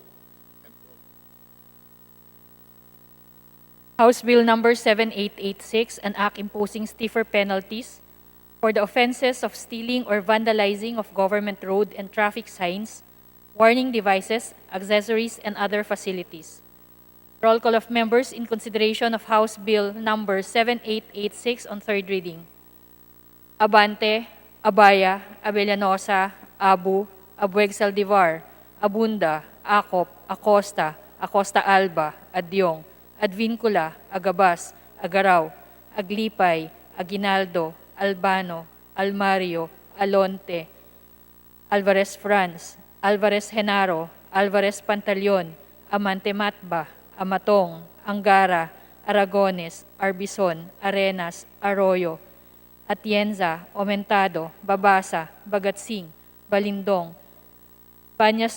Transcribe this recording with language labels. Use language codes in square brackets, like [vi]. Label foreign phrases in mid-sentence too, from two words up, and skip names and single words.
[en] House Bill number 7886, an act imposing stiffer penalties for the offenses of stealing or vandalizing of government road and traffic signs, warning devices, accessories, and other facilities. Roll call of members in consideration of House Bill number 7886 on third reading. Abante, Abaya, Abellanosa, Abu, Abueg Saldivar, Abunda, Acop, Acosta, Acosta Alba, Adyong, Advincula, Agabas, Agaraw, Aglipay, Aguinaldo, Albano, Almario, Alonte, Alvarez Franz, Alvarez Genaro, Alvarez Pantaleon, Amante Matba, Amatong, Angara, Aragones, Arbison, Arenas, Arroyo, Atienza, Aumentado, Babasa, Bagatsing, Balindong, Banyas